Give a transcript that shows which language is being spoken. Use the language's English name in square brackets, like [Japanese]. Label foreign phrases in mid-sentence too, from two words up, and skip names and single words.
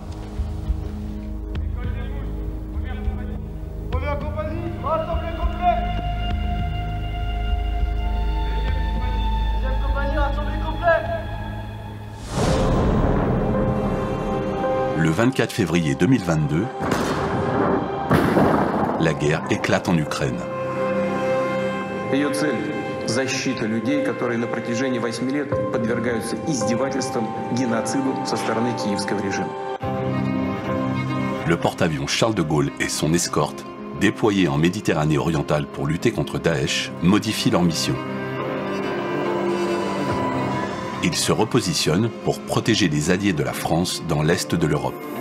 [French] Première compagnie, rassemblée complet. Deuxième compagnie, rassemblée complet. Le 24 février 2022, la guerre éclate en Ukraine. [Russian] Ее цель – защита людей, которые на протяжении 8 лет подвергаются издевательствам, геноциду со стороны киевского режима. [French] Le porte-avions Charles de Gaulle et son escorte, déployés en Méditerranée orientale pour lutter contre Daesh, modifient leur mission. Ils se repositionnent pour protéger les alliés de la France dans l'est de l'Europe.